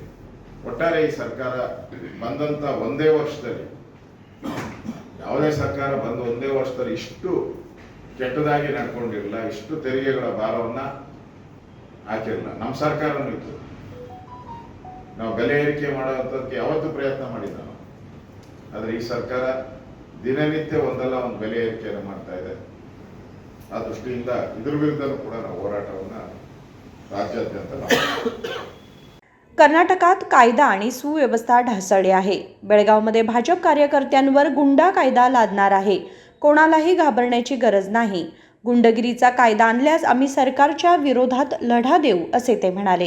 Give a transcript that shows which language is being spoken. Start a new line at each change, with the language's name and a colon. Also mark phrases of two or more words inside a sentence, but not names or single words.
Kannada: ಒಟ್ಟಾರೆ ಈ ಸರ್ಕಾರ ಬಂದಂತ ಒಂದೇ ವರ್ಷದಲ್ಲಿ, ಯಾವುದೇ ಸರ್ಕಾರ ಬಂದು ಒಂದೇ ವರ್ಷದಲ್ಲಿ ಇಷ್ಟು ಕೆಟ್ಟದಾಗಿ ನಡ್ಕೊಂಡಿರಲಿಲ್ಲ, ಇಷ್ಟು ತೆರಿಗೆಗಳ ಭಾರವನ್ನ ಹಾಕಿರಲಿಲ್ಲ. ನಮ್ಮ ಸರ್ಕಾರನೂ ಇತ್ತು. ನಾವು ಬೆಲೆ ಏರಿಕೆ ಮಾಡುವಂಥದ್ದಕ್ಕೆ ಯಾವತ್ತೂ ಪ್ರಯತ್ನ ಮಾಡಿಲ್ಲ ನಾವು. ಆದರೆ ಈ ಸರ್ಕಾರ ದಿನನಿತ್ಯ ಒಂದಲ್ಲ ಒಂದು ಬೆಲೆ ಏರಿಕೆಯನ್ನು ಮಾಡ್ತಾ ಇದೆ. ಆ ದೃಷ್ಟಿಯಿಂದ ಇದ್ರ ವಿರುದ್ಧನೂ ಕೂಡ ನಾವು ಹೋರಾಟವನ್ನು राज्याद्यंत
Marathi: कर्नाटकात कायदा आणि सुव्यवस्था ढासळली आहे. बेळगावमध्ये भाजप कार्यकर्त्यांवर गुंडा कायदा लादणार आहे. कोणालाही घाबरण्याची गरज नाही. गुंडगिरीचा कायदा आणल्यास आम्ही सरकारच्या विरोधात लढा देऊ, असे ते म्हणाले.